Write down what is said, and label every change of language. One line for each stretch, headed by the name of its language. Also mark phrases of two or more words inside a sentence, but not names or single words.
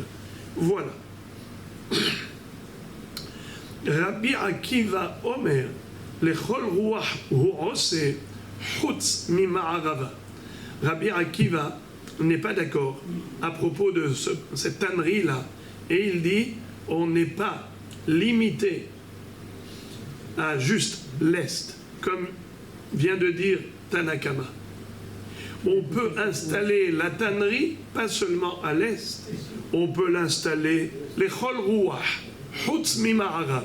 French: Voilà.
Hebrew: רבי עקיבא אומר, לכל רוח הוא עושה חוץ מהמערבה.
French: Rabbi Akiva n'est pas d'accord à propos de cette tannerie-là. Et il dit, on n'est pas limité à juste l'Est, comme vient de dire Tanakama. On peut installer la tannerie, pas seulement à l'Est, on peut l'installer, les
Hebrew: כל רוח, חוץ ממערב.